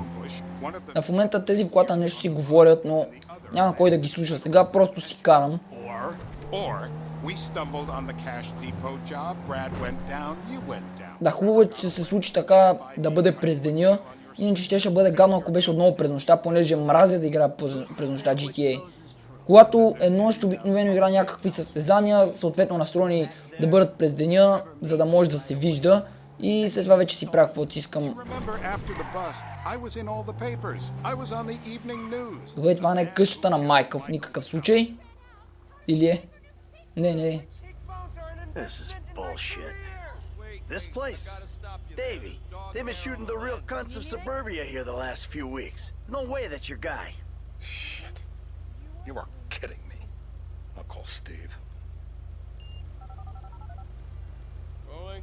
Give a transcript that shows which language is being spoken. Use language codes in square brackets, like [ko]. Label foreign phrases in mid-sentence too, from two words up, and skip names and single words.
[bg] В момента тези в колата нещо си говорят, но няма кой да ги слуша. Сега просто си карам. [en] Or we stumbled on the cash depot job, Brad went down, you went down. [bg] Да, хубаво е, че се случи така да бъде през деня. Иначе ще бъде гадно, ако беше отново през нощта, понеже мразя да играя през нощта GTA. Когато е нощ, обикновено игра някакви състезания, съответно настроени да бъдат през деня, за да може да се вижда. И след това вече си правя каквото искам. Добре, това не е къщата на Майкъл в никакъв случай. Или е? Не. [en] This is bullshit. This place? Davey, they've been shooting the real cunts of suburbia here the last few weeks. No way that's your guy. Shit. You are kidding me. I'll call Steve. Rolling.